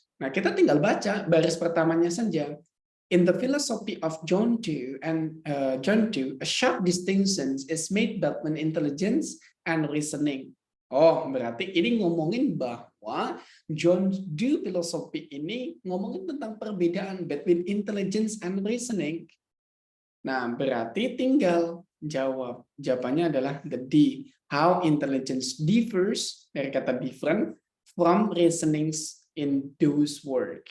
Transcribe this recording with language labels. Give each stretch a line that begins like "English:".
Indonesian: Nah, kita tinggal baca baris pertamanya saja.
English: In the philosophy of John Dewey, a sharp distinction is made between intelligence and reasoning.
Indonesian: Oh, berarti ini ngomongin bahwa John Dewey philosophy ini ngomongin tentang perbedaan
English: between intelligence and reasoning.
Indonesian: Nah, berarti tinggal jawab. Jawabannya adalah the D.
English: How intelligence differs,
Indonesian: dari kata
English: different, from reasonings in Dewey's work.